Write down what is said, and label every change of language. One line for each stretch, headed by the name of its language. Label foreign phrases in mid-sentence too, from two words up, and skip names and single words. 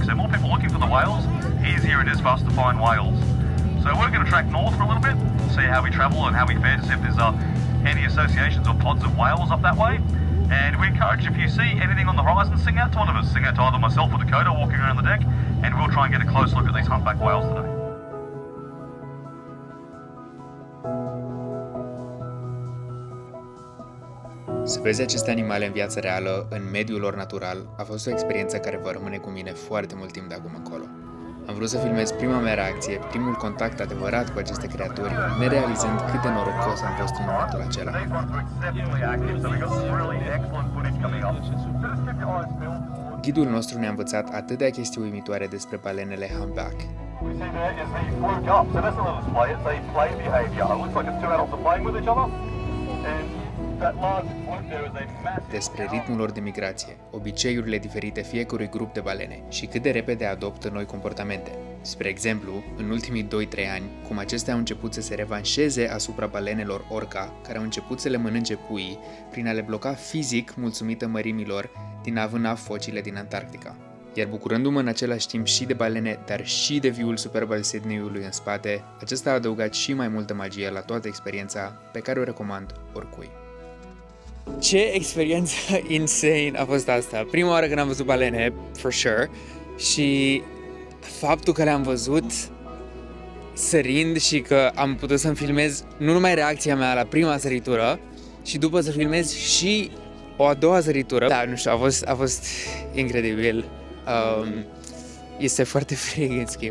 English: So more people looking for the whales, easier it is for us to find whales. So we're going to track north for a little bit, see how we travel and how we fare, to see if there's any associations or pods of whales up that way. And we encourage, if you see anything on the horizon, sing out to one of us. Sing out to either myself or Dakota walking around the deck, and we'll try and get a close look at these humpback whales today.
Romanian: Să vezi aceste animale în viața reală, în mediul lor natural, a fost o experiență care va rămâne cu mine foarte mult timp de acum încolo. Am vrut să filmez prima mea reacție, primul contact adevărat cu aceste creaturi, nerealizând cât de norocos am fost în momentul acela.
English: These ones are exceptionally active, so we've got some really excellent footage coming up. So just keep your eyes peeled towards.
Romanian: Ghidul nostru ne-a învățat atât de chestii uimitoare despre balenele humpback.
English: We see there is the fluke up, so that's a little display. It's a play behaviour. It looks like it's two adults are playing with each other, and that large fluke there is a massive.
Romanian: Despre ritmul lor de migrație, obiceiurile diferite fiecărui grup de balene și cât de repede adoptă noi comportamente. Spre exemplu, în ultimii 2-3 ani, cum acestea au început să se revanșeze asupra balenelor orca, care au început să le mănânce puii prin a le bloca fizic mulțumită mărimilor din a vâna focile din Antarctica. Iar bucurându-mă în același timp și de balene, dar și de view-ul superb al Sydney-ului în spate, acesta a adăugat și mai multă magie la toată experiența pe care o recomand oricui. Ce experiență insane a fost asta! Prima oară când am văzut balene,
English: for sure,
Romanian: și faptul că le-am văzut sărind și că am putut să-mi filmez nu numai reacția mea la prima săritură, și după să filmez și o a doua săritură. Da, nu știu, a fost incredibil. Este foarte frig, în schimb.